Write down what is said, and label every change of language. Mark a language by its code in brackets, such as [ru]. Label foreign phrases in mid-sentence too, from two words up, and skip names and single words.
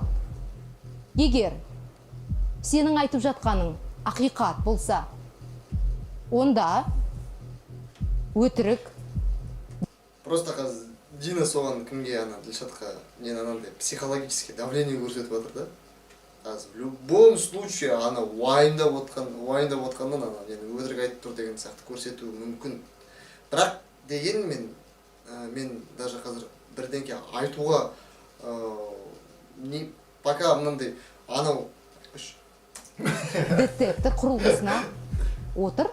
[kk] Егер сенің айтып жатқаның ақиқат болса, онда өтірік. Просто қазір Дина соған кімге Дилшатқа анандай [ru] психологический давление [kk] көрсетіп жатыр да. Қазір [ru] в любом случае [kk] уайымдап отқаннан өтірік айтып тұр деген сияқты көрсетуі мүмкін. Бірақ дегенмен мен даже қазір бірдеңке айтуға пока мынандай детектор құрылғысына отыр.